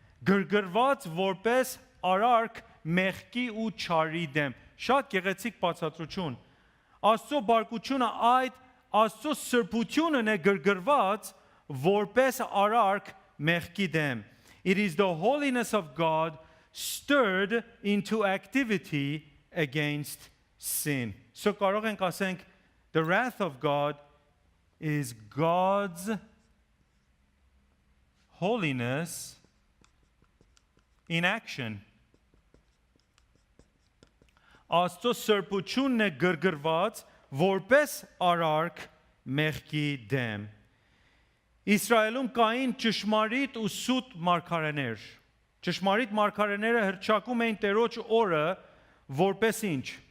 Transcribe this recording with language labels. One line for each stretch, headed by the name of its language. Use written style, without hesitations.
Armenian: գրգռված որպես արարք մեղքի ու չարի դեմ։ Շատ գեղեցիկ բացատրություն։ Աստծո բարկությունը այդ Աստծո սրբությունն է գրգռված որպես արարք մեղքի դեմ։
English: It is the holiness of God stirred into activity against sin. So
Armenian: կարող ենք ասենք
English: the wrath of God is God's holiness in action.
Armenian: Աստծո սրբությունն է գրգռված որպես արարք մեղքի դեմ։ Իսրայելում կային ճշմարիտ ու սուտ մարգարեներ։ Ճշմարիտ մարգարեները հռչակում էին Տերոջ օրը որպես ինչ։